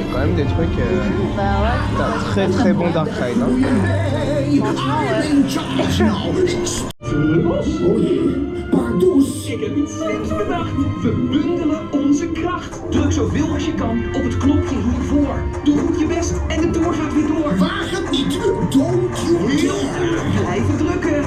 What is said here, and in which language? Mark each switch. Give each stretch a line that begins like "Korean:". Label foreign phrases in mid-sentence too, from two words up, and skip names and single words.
French: même des trucs. Bah ouais. T'as un très très bon
English: Dark Ride.
French: Hein.
Dutch: Ik heb iets slims bedacht. We bundelen onze kracht. Druk zoveel als je kan op het knopje hiervoor. Doe goed je best en de tour gaat weer door. Waag het niet.
English: Don't you dare.
Dutch: Blijven drukken.